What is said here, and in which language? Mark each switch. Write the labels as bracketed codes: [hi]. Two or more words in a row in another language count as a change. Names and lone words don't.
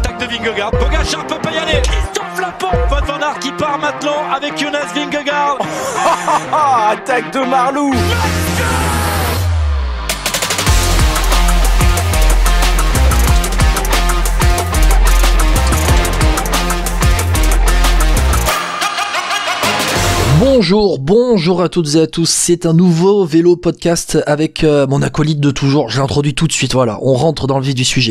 [fr] Vingegaard. Pogacar peut pas y aller. Christophe Laporte. Wout van Aert qui part maintenant avec Jonas Vingegaard. Attaque de Marlou. Bonjour à toutes et à tous, c'est un nouveau vélo podcast avec mon acolyte de toujours, je l'introduis tout de suite, voilà, on rentre dans le vif du sujet.